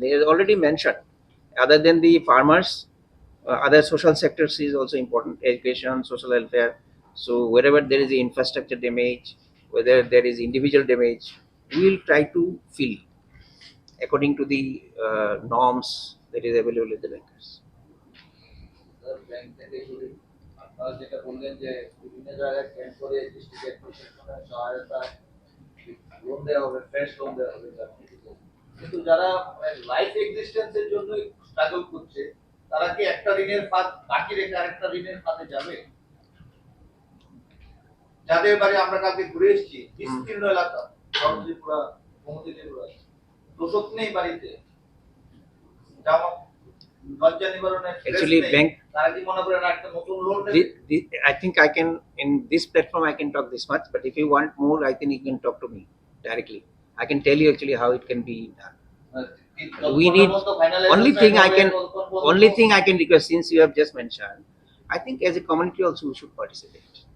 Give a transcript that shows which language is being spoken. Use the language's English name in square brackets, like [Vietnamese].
[English] They have already mentioned, other than the farmers, other social sectors is also important, education, social welfare. So wherever there is the infrastructure damage, whether there is individual damage, we will try to fill according to the norms that is available with the bankers. [Bangla] Bank থেকে শুরু আপনারা যেটা বললেন যে বিভিন্ন জায়গায় camp করে district অ্যাডমিনিস্ট্রেশনের সহায়তা লোন দেওয়া হবে, ফ্রেশ লোন দেওয়া হবে, কিন্তু যারা লাইফ এক্সিস্টেন্সের জন্য স্ট্রাগল করছে তারা কি একটা ঋণের ফাঁদ বাকি রেখে আরেকটা ঋণের ফাঁদে যাবে? যাদের বাড়ি আমরা কালকে ঘুরে এসেছি, বিস্তীর্ণ এলাকা, ত্রিপুরা, গোমতী ত্রিপুরা, দোষক নেই বাড়িতে, জামা লজ্জা নিবারণের [English] Actually bank, [Bangla] তারা কি মনে করেন একটা নতুন loan [English] I think I can, in this platform I can talk this much, but if you want more I think you can talk to me directly. I can tell you actually how it can be done. We need, only thing I can request, since you have just mentioned, I think as a community also we should participate.